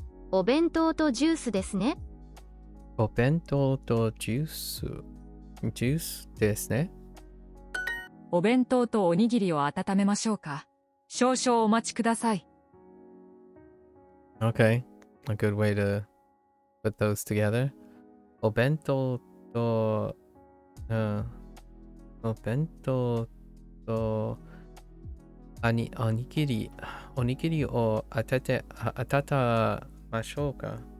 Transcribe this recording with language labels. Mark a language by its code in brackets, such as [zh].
[ja] お弁当とジュースですね。お弁当とジュース。ジュースですね。お弁当とおにぎりを温めましょうか。少々お待ちください。 [en] Okay, a good way to put those together. [ja] お弁当と、お弁当と、おにぎりを温ましょうか。